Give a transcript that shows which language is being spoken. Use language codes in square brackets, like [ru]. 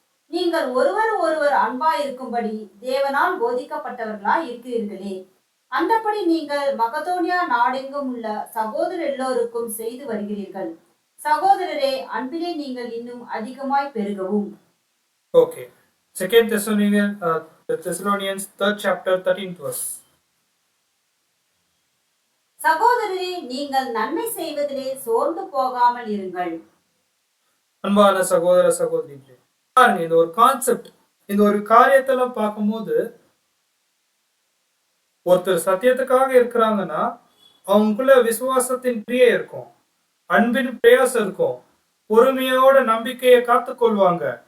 [ta] நீங்கள் ஒருவர் ஒருவர் அன்பாய் இருக்கும்படி தேவனால் போதிக்கப்பட்டவர்களாய் இருக்கிறீர்களே. அந்தபடி நீங்கள் மக்கதோனியா நாடெங்கும் உள்ள சகோதரர் எல்லோருக்கும் செய்து வருகிறீர்கள். சகோதரரே, அன்பிலே நீங்கள் இன்னும் அதிகமாய் பெருகவும். [en] Okay. 2 Thessalonians 3rd chapter 13th verse. [ta] சகோதரரே, நீங்கள் நன்மை செய்வதிலே சோர்ந்து போகாமல் இருங்கள். அன்பான சகோதர சகோதரிகளே, பாருங்க, இந்த ஒரு கான்செப்ட், இந்த ஒரு காரியத்தெல்லாம் பார்க்கும்போது ஒருத்தர் சத்தியத்துக்காக இருக்கிறாங்கன்னா அவங்களுக்குள்ள விசுவாசத்தின் கிரியை இருக்கும், அன்பின் பிரயாசம் இருக்கும், பொறுமையோட நம்பிக்கையை காத்துக்கொள்வாங்க.